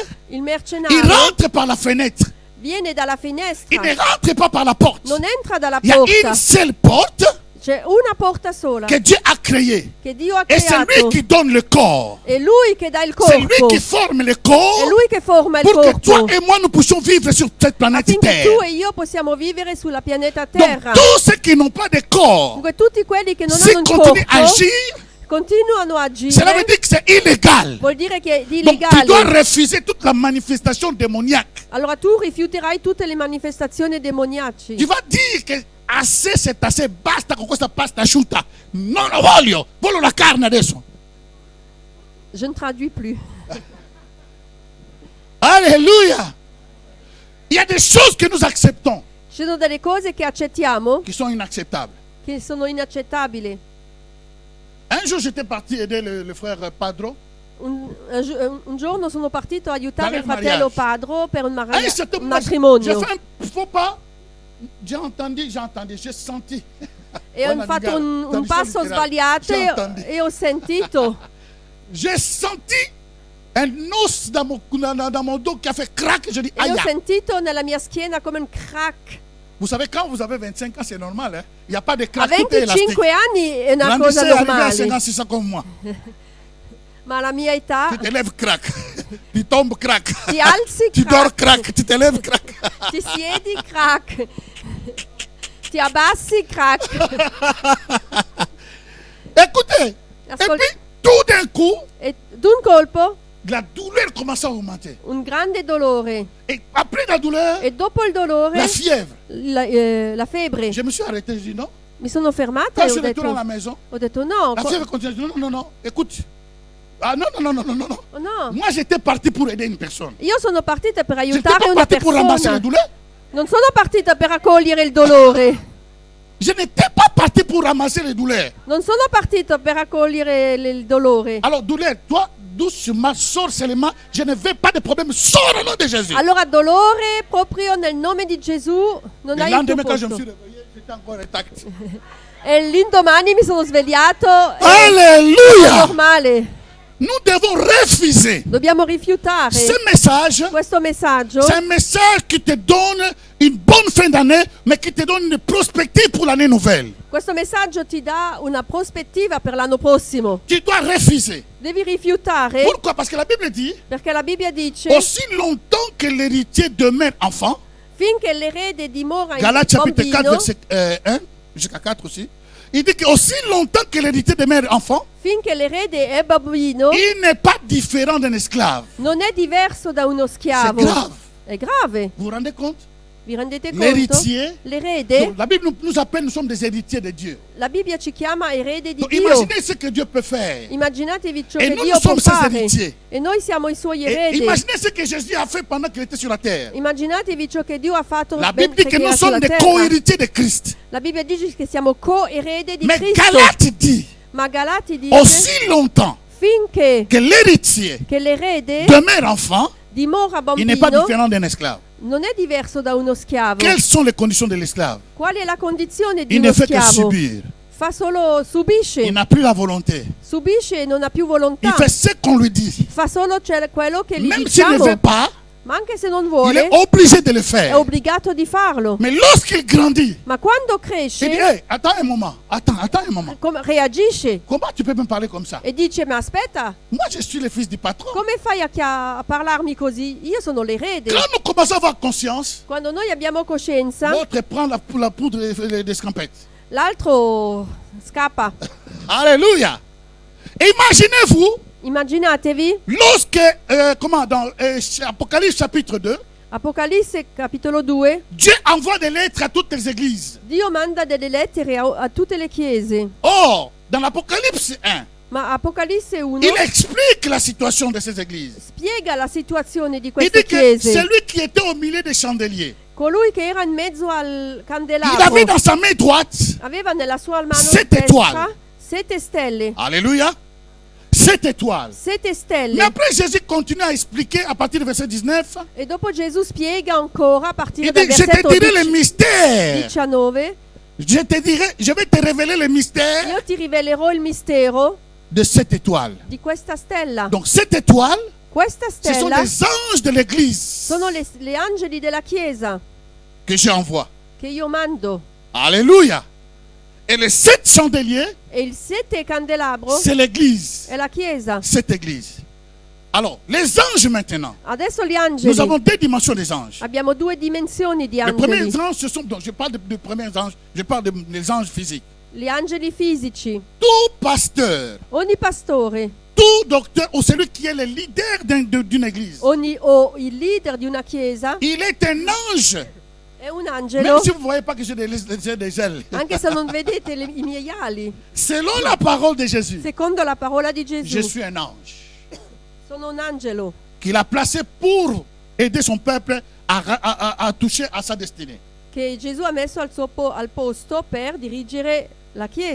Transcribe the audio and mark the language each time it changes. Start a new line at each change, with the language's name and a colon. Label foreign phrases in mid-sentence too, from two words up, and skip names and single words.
Italian: il
French: ils
Italian: mercenario,
French: rentrent par la fenêtre.
Italian: viene dalla
French: Ils
Italian: finestra,
French: ne rentrent pas par la porte.
Italian: non entra dalla
French: Il y a
Italian: porta.
French: une seule porte
Italian: C'è una porta sola
French: que Dieu a créée.
Italian: che Dio ha
French: Et c'est lui
Italian: creato.
French: qui donne le corps.
Italian: È lui che dà il
French: C'est lui
Italian: corpo.
French: qui forme le
Italian: È
French: corps
Italian: lui che forma il
French: pour que toi
Italian: corpo.
French: et moi nous puissions vivre sur cette planète
Italian: Affinché
French: Terre.
Italian: tu e io possiamo vivere sulla pianeta
French: Donc
Italian: Terra.
French: tous ceux qui n'ont pas de corps,
Italian: Dunque tutti quelli che non
French: s'ils
Italian: hanno un
French: continuent à
Italian: corpo
French: agir,
Italian: continuano a
French: cela veut
Italian: agire.
French: dire que c'est illégal.
Italian: Vuol dire che è
French: Donc tu dois
Italian: illegale.
French: refuser toute la manifestation démoniaque.
Italian: Allora tu rifiuterai tutte le manifestazioni demoniaci.
French: Tu vas dire que assez c'est assez,
Italian: basta con questa pasta asciutta. Non lo voglio la carne adesso.
French: Je ne traduis plus. Alléluia. Il y a des choses que nous acceptons
Italian: Ci sono delle cose che accettiamo
French: qui sont inacceptables.
Italian: che sono inaccettabili.
French: Un jour, j'étais parti aider le frère Padro.
Italian: Un giorno sono partito a aiutare
French: Dans
Italian: il
French: le
Italian: fratello
French: mariage.
Italian: Padro per un,
French: À un certain
Italian: un
French: moment, j'ai
Italian: matrimonio.
French: fait un faux pas. J'ai entendu, j'ai senti.
Italian: E ho fatto un passo sbagliato e ho sentito.
French: J'ai senti un os dans mon dos qui a fait crack. Je dis,
Italian: E
French: aïe.
Italian: io ho sentito nella mia schiena come un crack.
French: Vous savez, quand vous avez 25 ans, c'est normal. Hein? Il n'y a pas de
Italian: A
French: crack, tout est élastique.
Italian: 25 anni è una cosa
French: Grandissez, arrivez à
Italian: normale,
French: 56 ans comme moi.
Italian: ma alla mia età
French: Tu te lèves crack. Tu tombes crack.
Italian: ti alzi
French: Tu dors crack, crack. Tu te lèves crack.
Italian: ti siedi crack, ti abbassi crack.
French: Écoutez. Et
Italian: Ascolta.
French: puis, tout d'un coup,
Italian: E d'un colpo
French: la douleur commence à augmenter.
Italian: un grande dolore
French: Et après la douleur,
Italian: e dopo il dolore
French: la fièvre.
Italian: la febbre.
French: Je me suis arrêté, je dis non.
Italian: Mi sono fermata
French: Quand
Italian: e
French: je suis retourné à la
Italian: ho
French: maison,
Italian: detto no,
French: la fièvre continue. Je dis, non, non, non, écoute. Ah non, non, non, non, non, non.
Italian: oh, no.
French: Moi, j'étais parti pour aider une personne.
Italian: Io sono partita per
French: Je n'étais
Italian: aiutare
French: pas
Italian: una
French: parti pour ramasser la
Italian: persona.
French: douleur.
Italian: Non sono partita per accogliere il dolore.
French: Je n'étais pas parti pour ramasser les douleurs.
Italian: Non sono partita per accogliere il dolore.
French: Alors, douleur, toi, doucement, sors seulement. Je ne veux pas de problème. Sors au nom de Jésus.
Italian: Allora dolore proprio nel nome di Gesù non
French: Le
Italian: hai il tuo
French: lendemain, quand je me
Italian: posto.
French: suis réveillé, j'étais encore intact.
Italian: E l'indomani mi sono svegliato e è
French: Alléluia.
Italian: normale.
French: Nous devons refuser.
Italian: Dobbiamo rifiutare
French: Ce message,
Italian: questo messaggio.
French: c'est un message qui te donne une bonne fin d'année, mais qui te donne une prospective pour l'année nouvelle.
Italian: Questo messaggio ti dà una prospettiva per l'anno prossimo.
French: Tu dois refuser.
Italian: Devi rifiutare
French: Pourquoi? Parce que la Bible dit,
Italian: perché la Bibbia dice
French: aussi longtemps que l'héritier demeure enfant,
Italian: finché l'erede dimora in
French: Galates chapitre 4,
Italian: bambino,
French: verset 1 jusqu'à 4 aussi, il dit qu'aussi longtemps que l'héritier demeure enfant,
Italian: finché l'erede è bambino,
French: il n'est pas différent d'un esclave.
Italian: non è diverso da uno
French: C'est
Italian: schiavo.
French: grave.
Italian: È grave.
French: Vous vous rendez compte?
Italian: Vi rendete conto?
French: L'héritier.
Italian: L'erede,
French: Donc, la Bible nous appelle, nous sommes des héritiers de Dieu.
Italian: la Bibbia ci chiama erede di
French: Donc
Italian: Dio.
French: imaginez ce que Dieu peut faire.
Italian: Immaginatevi ciò E che noi Dio può siamo ses fare.
French: héritiers.
Italian: E noi siamo i suoi
French: Et
Italian: eredi.
French: imaginez ce que Jésus a fait pendant qu'il était sur la terre.
Italian: Immaginatevi ciò che Dio ha fatto
French: La Bible dit
Italian: mentre
French: que
Italian: era
French: nous
Italian: sulla
French: sommes des
Italian: terra.
French: co-héritiers de Christ.
Italian: La Bibbia dice che siamo co-erede di
French: Mais
Italian: Cristo.
French: Galates dit,
Italian: Ma Galati dice
French: aussi longtemps
Italian: finché
French: que l'héritier
Italian: che l'erede
French: demeure enfant,
Italian: dimora
French: il n'est pas
Italian: bambino
French: différent d'un esclave.
Italian: non è diverso da uno schiavo.
French: Quelles sont les conditions de l'esclave?
Italian: Qual è la condizione di
French: Il
Italian: uno
French: ne fait que
Italian: schiavo?
French: subir.
Italian: Fa solo subisce.
French: Il n'a plus la volonté.
Italian: Subisce e non ha più
French: Il
Italian: volontà.
French: fait ce qu'on lui dit.
Italian: Fa solo quello che gli
French: Même s'il ne
Italian: diciamo.
French: veut pas,
Italian: Ma anche se non
French: il
Italian: vuole,
French: est obligé de le
Italian: è
French: faire.
Italian: obbligato di farlo.
French: Mais lorsqu'il grandit,
Italian: Ma quando
French: il dit,
Italian: cresce,
French: hey, attends un moment, attends un moment.
Italian: reagisce
French: Comment tu peux me parler comme ça?
Italian: e dice: ma aspetta,
French: Moi, je suis le fils du patron.
Italian: come fai a parlarmi così? Io sono l'erede.
French: Quand nous commençons à avoir conscience,
Italian: Quando noi abbiamo coscienza,
French: l'autre prend la poudre d'escampette.
Italian: l'altro scappa.
French: Alléluia. Imaginez-vous,
Italian: Immaginatevi,
French: lorsque, dans Apocalypse chapitre 2,
Italian: Apocalisse capitolo 2,
French: Dieu envoie des lettres à toutes les églises.
Italian: Dio manda delle lettere a tutte le chiese.
French: Or, dans l'Apocalypse 1,
Italian: Ma Apocalisse 1
French: il explique la situation de ces églises.
Italian: spiega la situazione di
French: Il
Italian: queste
French: dit que
Italian: chiese.
French: celui qui était au milieu des chandeliers,
Italian: Colui che era in mezzo al
French: il
Italian: candelabro
French: avait dans sa main droite,
Italian: aveva nella sua mano 7 destra
French: étoiles.
Italian: 7 stelle.
French: alléluia, 7 étoiles.
Italian: 7
French: Mais
Italian: stelle.
French: après, Jésus continue à expliquer à partir du verset 19.
Italian: E dopo Gesù spiega ancora a partire
French: Il
Italian: dal
French: dit, je te
Italian: versetto
French: dirai les mystères.
Italian: 19.
French: Je vais te révéler les mystères
Italian: Io ti rivelerò il mistero
French: de 7 étoiles.
Italian: di questa stella.
French: Donc 7 étoiles,
Italian: Questa
French: ce sont
Italian: stella
French: des anges de l'église
Italian: sono le angeli della chiesa
French: que j'envoie.
Italian: che io mando.
French: Alléluia. Et les 7 chandeliers,
Italian: E il 7 candelabro
French: c'est l'église.
Italian: è la chiesa.
French: Cette église. Alors, les anges maintenant.
Italian: Adesso gli
French: Nous
Italian: angeli.
French: avons 2 dimensions des anges.
Italian: Abbiamo 2 dimensioni di
French: Les premiers
Italian: angeli.
French: anges, ce sont, donc je parle des premiers anges, je parle des anges physiques.
Italian: Gli angeli fisici.
French: Tout pasteur,
Italian: Ogni pastore,
French: tout docteur ou celui qui est le leader d'une église,
Italian: o il leader di una chiesa
French: il est un ange.
Italian: è un
French: Même
Italian: angelo,
French: si vous ne voyez pas que j'ai des ailes.
Italian: anche se non vedete i miei ali.
French: Selon la parole de Jésus,
Italian: Secondo la parola di
French: je
Italian: Gesù,
French: suis un ange
Italian: sono un angelo
French: qu'il a placé pour aider son peuple à toucher à sa destinée.
Italian: che Gesù ha messo al posto per dirigere la chiesa.